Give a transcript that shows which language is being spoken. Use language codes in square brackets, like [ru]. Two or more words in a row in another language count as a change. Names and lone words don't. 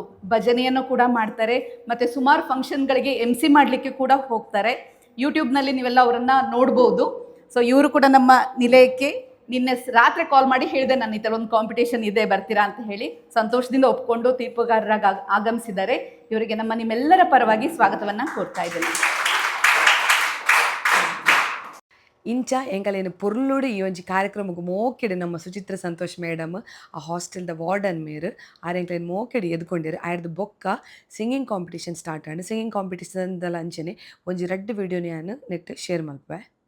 [kn] ಭಜನೆಯನ್ನು ಕೂಡ ಮಾಡ್ತಾರೆ ಮತ್ತು ಸುಮಾರು ಫಂಕ್ಷನ್ಗಳಿಗೆ MC ಮಾಡಲಿಕ್ಕೆ ಕೂಡ ಹೋಗ್ತಾರೆ. ಯೂಟ್ಯೂಬ್ನಲ್ಲಿ ನೀವೆಲ್ಲ ಅವರನ್ನು ನೋಡ್ಬೋದು. ಸೊ ಇವರು ಕೂಡ ನಮ್ಮ ನಿಲಯಕ್ಕೆ ನಿನ್ನೆ ರಾತ್ರಿ ಕಾಲ್ ಮಾಡಿ ಹೇಳಿದೆ, ನನ್ನ ಈ ಥರ ಒಂದು ಕಾಂಪಿಟೇಷನ್ ಇದೆ, ಬರ್ತೀರಾ ಅಂತ ಹೇಳಿ ಸಂತೋಷದಿಂದ ಒಪ್ಕೊಂಡು ತೀರ್ಪುಗಾರರಾಗಿ ಆಗಮಿಸಿದ್ದಾರೆ. ಇವರಿಗೆ ನಿಮ್ಮೆಲ್ಲರ ಪರವಾಗಿ ಸ್ವಾಗತವನ್ನು ಕೋರ್ತಾ ಇದ್ದೇನೆ. [tcy] ಇಂಚ ಎಂಕಲೇನು ಪೊರ್ಲುಡು ಈ ಒಂಜಿ ಕಾರ್ಯಕ್ರಮಕ್ಕೆ ಮೋಕೆಡು ನಮ್ಮ ಸುಚಿತ್ರ ಸಂತೋಷ್ ಮೇಡಮ್ ಆ ಹಾಸ್ಟೆಲ್ದ ವಾರ್ಡನ್ ಮೇರು ಆರೆಂಕ್ಲೇನು ಮೋಕೆಡು ಎದ್ಕೊಂಡಿರು. ಆಯ್ರದ್ದು ಬೊಕ್ಕ [en] singing competition start [tcy] ಆಂಡ್ [en] singing competition [tcy] ಅಂಚನೆ ಒಂಜಿ 2 ವಿಡಿಯೋನ ನಾನು ನೆಟ್ ಶೇರ್ ಮಲ್ಪೆ.